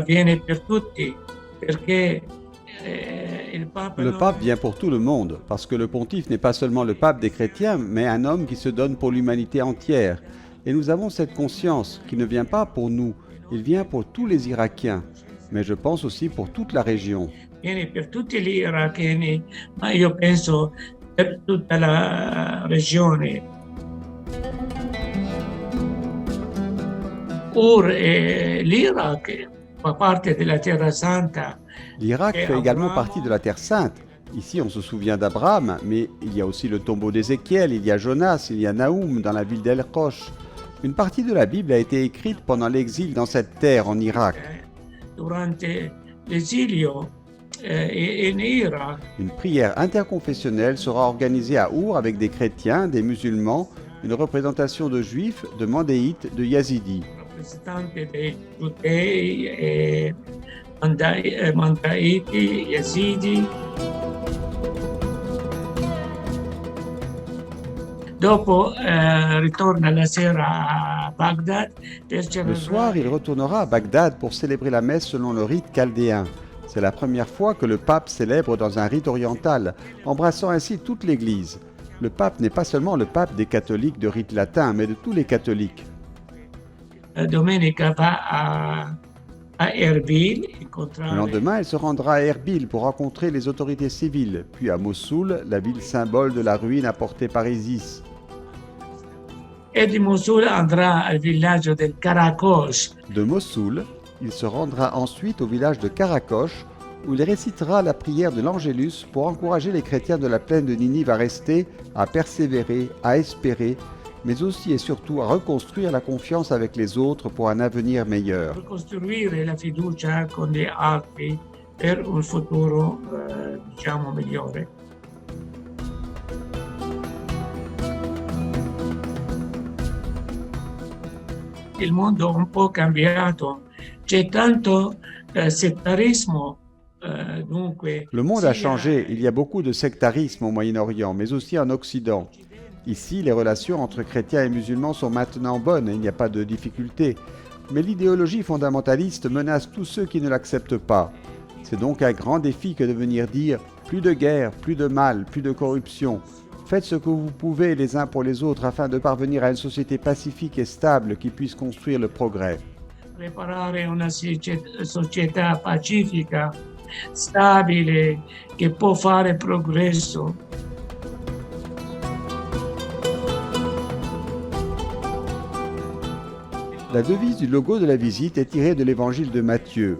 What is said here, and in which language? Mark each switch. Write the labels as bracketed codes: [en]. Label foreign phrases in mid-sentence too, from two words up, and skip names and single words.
[it] viene per tutti perché il Papa [fr] Le pape vient pour tout le monde, parce que le pontife n'est pas seulement le pape des chrétiens, mais un homme qui se donne pour l'humanité entière. Et nous avons cette conscience qu'il ne vient pas pour nous, il vient pour tous les Irakiens, mais je pense aussi pour toute la région. [it] viene per tutti gli iracheni, ma io penso per tutta la regione. L'Irak fa parte della Terra Santa. [fr] L'Irak fait également partie de la Terre Sainte. Ici, on se souvient d'Abraham, mais il y a aussi le tombeau d'Ézéchiel, il y a Jonas, il y a Naoum dans la ville d'El Rosh. Une partie de la Bible a été écrite pendant l'exil dans cette terre en Irak. [it] Durante l'esilio in Irak. [fr] Une prière interconfessionnelle sera organisée à Our avec des chrétiens, des musulmans, une représentation de juifs, de mandéites, de yazidis. [it] Rappresentante dei giudei e mandaiti, yazidi. Dopo ritorna la sera a Bagdad. [fr] Le soir, il retournera à Bagdad pour célébrer la messe selon le rite chaldéen. C'est la première fois que le pape célèbre dans un rite oriental, embrassant ainsi toute l'Église. Le pape n'est pas seulement le pape des catholiques de rite latin, mais de tous les catholiques. [it] Domenica va a Erbil. [fr] Le lendemain, il se rendra à Erbil pour rencontrer les autorités civiles, puis à Mossoul, la ville symbole de la ruine apportée par Isis. [it] E di Mosul andrà al villaggio del Karakosh. [fr] De Mossoul, il se rendra ensuite au village de Karakosh, où il récitera la prière de l'Angélus pour encourager les chrétiens de la plaine de Ninive à rester, à persévérer, à espérer, mais aussi et surtout à reconstruire la confiance avec les autres pour un avenir meilleur. [it] Ricostruire la fiducia con gli altri per un futuro, diciamo, migliore. Il mondo è un po' cambiato, c'è tanto settarismo. [fr] Le monde a changé, il y a beaucoup de sectarisme au Moyen-Orient, mais aussi en Occident. Ici, les relations entre chrétiens et musulmans sont maintenant bonnes et il n'y a pas de difficulté. Mais l'idéologie fondamentaliste menace tous ceux qui ne l'acceptent pas. C'est donc un grand défi que de venir dire « plus de guerre, plus de mal, plus de corruption ». Faites ce que vous pouvez les uns pour les autres afin de parvenir à une société pacifique et stable qui puisse construire le progrès. [it] Preparare una società pacifica, stabile, che può fare progresso. [fr] La devise du logo de la visite est tirée de l'évangile de Matthieu.